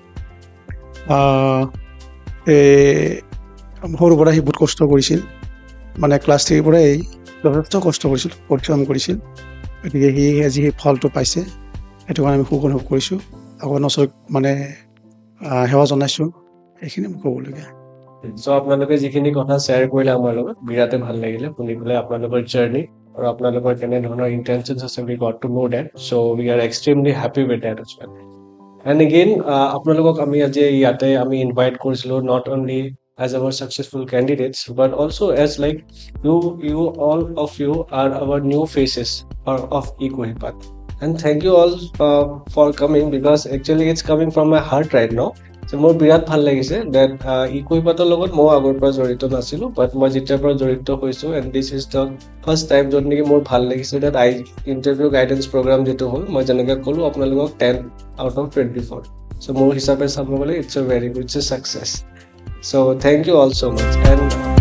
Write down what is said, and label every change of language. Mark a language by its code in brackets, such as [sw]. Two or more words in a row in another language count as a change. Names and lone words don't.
[as] সৰুৰ পৰা সি বহুত কষ্ট কৰিছিল মানে ক্লাছ 3 পৰাই যথেষ্ট কষ্ট কৰিছিল পৰিশ্ৰম কৰিছিল গতিকে সি আজি সেই ফলটো পাইছে সেইটো কাৰণে আমি সুখ অনুভৱ কৰিছোঁ আপোনাক মানে সেৱা জনাইছোঁ এইখিনি মোক ক'বলগীয়া সো আপোনালোকে যিখিনি কথা শেয়াৰ কৰিলে আমাৰ লগত বিৰাতে ভাল লাগিলে শুনি পেলাই আপোনালোকৰ জাৰ্নি আৰু আপোনালোকৰ কেনে ধৰণৰ ইন্টেনশনছ আছে [en] we got to know that so we are extremely happy with that as well and again [as] আপোনালোকক আমি আজি ইয়াতে আমি ইনভাইট কৰিছিলো [en] not only as our successful candidates but also as like you all of you are our new faces of Ecohipat and thank you all for coming because actually it's coming from my heart right now so [as] মোৰ বিৰাট ভাল লাগিছে [en] that [as] Ecohipaতৰ লগত মই আগৰ পৰা জড়িত নাছিলো [en] but [as] মই যেতিয়াৰ পৰা জড়িত হৈছো [en] and this is the first time [as] যত নেকি মোৰ ভাল লাগিছে [en] that I interview guidance program [as] যেটো হ'ল মই যেনেকৈ ক'লো আপোনালোকক [en] 10 out of 24 so [as] মোৰ হিচাপে চাব গ'লে [en] it's a very good success so thank you all so much and